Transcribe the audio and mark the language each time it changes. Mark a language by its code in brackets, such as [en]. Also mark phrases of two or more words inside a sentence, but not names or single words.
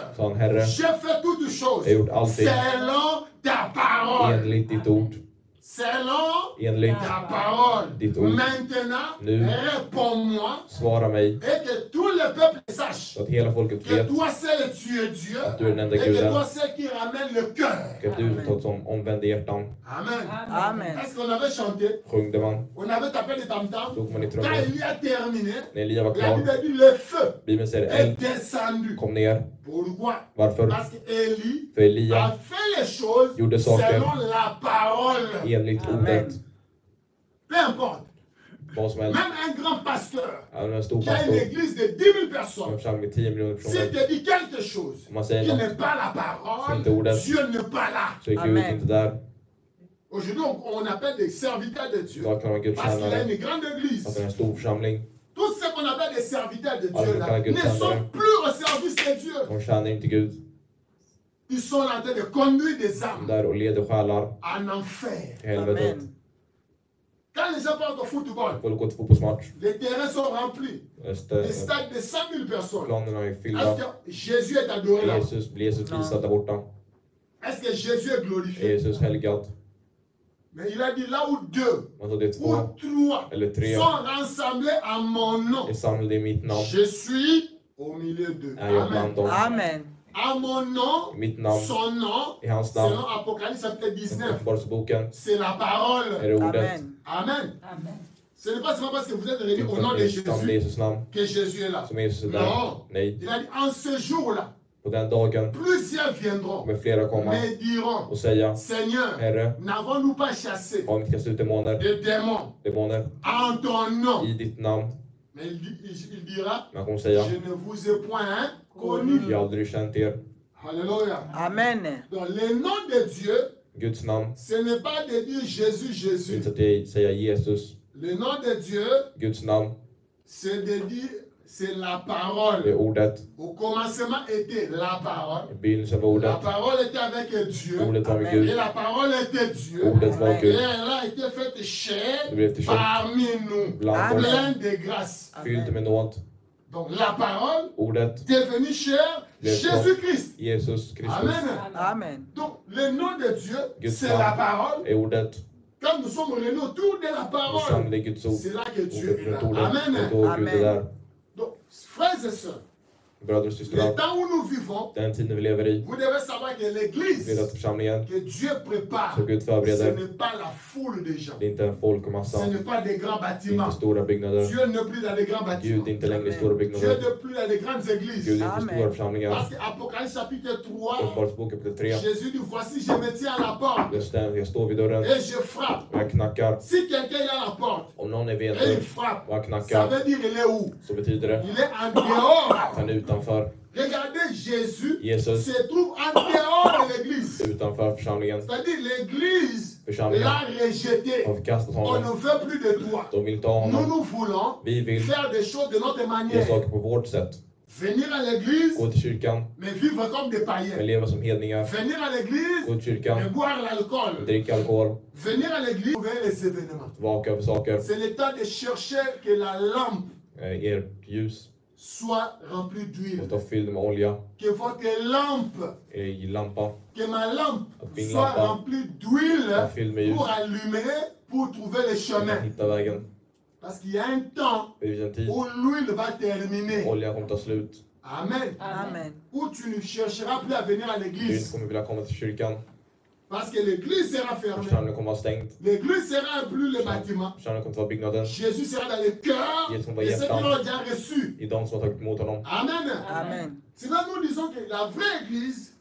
[sv] sa han, Herre, [fr] j'ai fait toutes choses [sv] jag har gjort allting [fr] selon ta parole. [sv] enligt ditt ord. [fr] Selon [sv] Enligt [fr] ta parole. [sv] ditt ord. [fr] Maintenant, [sv] Nu. [fr] réponds-moi [sv] Svara mig [fr] et que tous le peuple sache [sv] Så att hela folket [fr] que [sv] vet [fr] toi seul tu es Dieu [sv] att du är den enda [fr] et que [sv] guden. [fr] toi seul qui ramène le cœur. [sv] Och att du som omvänder hjärtan. [fr] Amen. [sv] Amen. [fr] Est-ce qu'on avait chanté? [sv] Sjungde man. [fr] On avait tapé des tam-tams. [sv] Slog man i [fr] Quand [sv] trummor. [fr] Élie a terminé, [sv] När Elia var [fr] la [sv] klar. [fr] Bible dit le feu [sv] Bibeln säger [fr] est [sv] eld [fr] descendu. [sv] kom ner. [fr] Pourquoi? [sv] Varför? [fr] Parce qu'Élie [sv] För Elia [fr] a fait les choses [sv] gjorde saker [fr] selon la parole. [sv] enligt ordet. [fr] Peu importe. [sv] Vad som helst. [fr] Même un grand pasteur [sv] Även en stor [fr] qui a une [sv] pastor. [fr] église de 10 000 [sv] En [fr] personnes, [sv] församling med 10 miljoner [fr] s'il [sv] personer. [fr] te dit quelque chose [sv] Om man [fr] qui [sv] säger [fr] n'est [sv] något [fr] pas la [sv] som [fr] parole, [sv] inte är ordet [fr] Dieu n'est pas là. [sv] så är Gud [fr] Amen. [sv] inte där. [fr] Aujourd'hui, on appelle des serviteurs de Dieu. [sv] Idag kan man Guds [fr] Parce qu'il a [sv] tjänare. [fr] une grande [sv] Att [fr] église. [sv] det är en stor församling. [fr] Tous ceux qu'on appelle des serviteurs de Alors, Dieu là, quand Dieu ne t'aime, sont plus au service de Dieu. [sv] De tjänar inte Gud. [fr] Ils sont en train de conduire des âmes [sv] Där och leder själar [fr] en enfer. [sv] till helvetet. [fr] Amen. Quand les gens partent au football, [sv] Folk går till fotbollsmatch. [fr] les terrains sont remplis. Des stades de 100 000 personnes. [sv] Planerna är [fr] Est-ce [sv] fyllda. [fr] que Jésus est adoré là? [sv] Blir Jesus visad där borta? [fr] Est-ce que Jésus est [sv] Är [fr] glorifié? [sv] Jesus helgad? [fr] Mais il a dit là où deux [sv] Man sa det är [fr] ou [sv] två [fr] trois [sv] eller tre [fr] sont rassemblés à mon nom, [sv] är samlade i mitt namn. [fr] je suis au milieu d'eux. [sv] Är jag [fr] Amen. [sv] bland dem. Amen. [fr] À mon nom, [sv] I mitt namn, [fr] son nom, [sv] i hans namn, [fr] selon Apocalypse chapitre 19, [sv] Uppenbarelseboken, [fr] c'est la [sv] är [fr] parole. [sv] det ordet. [fr] Amen. [sv] Amen. [fr] Ce n'est pas seulement parce que vous êtes réunis au [sv] Utan [fr] nom de [sv] det är namn i [fr] Jésus [sv] Jesus namn [fr] que Jésus est là. [sv] som Jesus är där. [fr] Non. [sv] Nej, [fr] Il a dit en ce jour-là, [sv] på den dagen [fr] plusieurs viendront, [sv] kommer flera komma [fr] mais diront, [sv] och säga: [fr] Seigneur, [sv] Herre, [fr] n'avons-nous pas chassé [sv] har vi inte kastat ut demoner, [fr] des démons en ton nom? [sv] i ditt namn? [fr] Mais il dira, [sv] Men han kommer säga: [fr] je ne vous ai point connu. [sv] Jag har aldrig känt er. [fr] Alléluia. [sv] Amen. [fr] Donc le nom de Dieu, [sv] Guds namn, [fr] ce n'est pas de dire Jésus, Jésus. [sv] inte att säga Jesus. [fr] Le nom de Dieu, [sv] Guds namn, [fr] c'est de dire, c'est la [sv] det är [fr] parole. [sv] ordet. [fr] Au commencement était la parole. [sv] I begynnelsen var [fr] La [sv] ordet. [fr] parole était avec Dieu. [sv] Ordet var med [fr] Amen. Et [sv] Gud. [fr] la parole était Dieu. [sv] Ordet var [fr] Et [sv] Gud. [fr] elle a été faite chair [sv] Det blev till kött [fr] parmi nous. [sv] bland [fr] Amen. [sv] oss, [fr] Plein de grâce. [sv] fylld med nåd. [fr] Donc la parole [sv] Ordet, [fr] devenue chair, [sv] Yes, [fr] Jésus-Christ. [sv] Jesus Kristus, [fr] Amen. [sv] Amen. [fr] Donc le nom de Dieu, [sv] Guds [fr] c'est [sv] namn [fr] la parole. [sv] är ordet. [fr] Quand nous sommes réunis autour de la [sv] Vi [fr] parole, [sv] samlar i Guds ord. [fr] c'est là que Dieu [sv] Ordet [fr] est là. [sv] runt ordet. [fr] Amen. [sv] Och då Gud är där. [fr] Donc, frères et sœurs, [sv] Bröder och [fr] le [sv] systrar, [fr] temps où nous vivons, [sv] den tiden vi lever i, [fr] vous devez savoir que [sv] vet [fr] l'église [sv] att församlingen [fr] que Dieu prépare, [sv] som Gud [fr] ce [sv] förbereder, [fr] n'est pas la foule des gens. [sv] det är inte en folkmassa, [fr] Ce n'est pas des grands [sv] det är [fr] bâtiments. [sv] inte stora byggnader. [fr] Dieu n'est plus dans les grands [sv] Gud [fr] bâtiments. [sv] är inte längre i stora [fr] Dieu [sv] byggnader. [fr] n'est plus dans les grandes [sv] Gud [fr] églises. [sv] är inte i [fr] Amen. [sv] stora församlingar. [fr] Parce qu'Apocalypse chapitre 3, [sv] Uppenbarelseboken kapitel 3. [fr] Jésus dit, voici, je me tiens à la porte [sv] Jag står vid dörren [fr] et je frappe. [sv] och jag knackar. [fr] Si quelqu'un est à la porte [sv] Om någon är vid en [fr] et il [sv] dörr [fr] frappe, [sv] och jag [fr] ça [sv] knackar [fr] veut dire il est où? [sv] så betyder det [fr] Il est en dehors. [sv] att han är utanför. [fr] Regardez, Jésus [sv] Jesus [fr] se trouve en dehors de l'église. [sv] utanför församlingen. [fr] C'est-à-dire l'église [sv] Församlingen [fr] l'a rejeté. [sv] har förkastat [fr] On [sv] honom. [fr] ne veut plus de toi. [sv] De vill inte ha [fr] Nous, [sv] honom. [fr] nous voulons [sv] Vi vill [fr] faire des choses de notre [sv] göra [fr] manière. [sv] saker på vårt sätt. [fr] Venir à l'église, [sv] Gå till kyrkan, [fr] mais vivre comme des [sv] men [fr] païens. [sv] leva som hedningar. [fr] Venir à l'église, [sv] Gå till kyrkan, [fr] mais boire l'alcool. [sv] dricka alkohol, [fr] Venir à l'église, trouver les événements. [sv] vaka över saker. [fr] C'est le temps de chercher que la lampe [sv] Ert ljus [fr] soit remplie d'huile. [sv] måste vara fylld med olja [fr] Que votre lampe, [sv] i lampan. [fr] que ma lampe [sv] Min [fr] soit [sv] lampa [fr] remplie d'huile [sv] är fylld med ljus [fr] pour allumer, pour trouver le [sv] för att [fr] chemin. [sv] hitta vägen. [fr] Parce qu'il y a un temps [sv] Det finns en tid [fr] où l'huile va terminer. [sv] oljan kommer ta slut. [fr] Amen. [sv] Amen. [fr] Où tu ne chercheras plus à venir à [sv] Du inte [fr] l'église. [sv] kommer vilja komma till kyrkan. [fr] Parce que l'église sera fermée. [sv] Församlingen kommer vara stängd. [fr] L'église sera plus le bâtiment. [sv] Församlingen kommer inte vara byggnaden. [fr] Jésus sera dans le cœur [sv] Jesus kommer [fr] de [sv] vara [fr] ceux qui [sv] hjärtan [fr] l'ont déjà reçu. [sv] i de som har tagit emot honom. [fr] Amen. [sv] Amen. [fr] Sinon, nous disons que la vraie église,